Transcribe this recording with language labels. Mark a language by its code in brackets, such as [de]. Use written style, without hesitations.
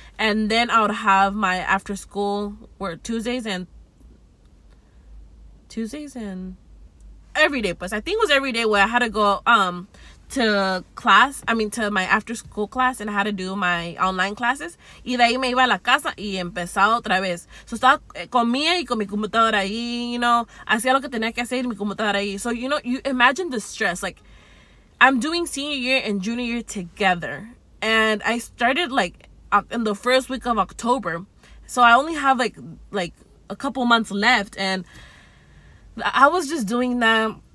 [en] And then I would have my after school work Tuesdays and every day, pues I think it was every day where I had to go to my after school class, and I had to do my online classes, [es] y de ahí me iba a la casa y empezaba otra vez. So estaba, comía y con mi computadora ahí, [en] you know, [es] hacía lo que tenía que hacer y mi computadora ahí. [en] So, you know, you imagine the stress. Like, I'm doing senior year and junior year together, and I started like in the first week of October, so I only have like a couple months left, and I was just doing that.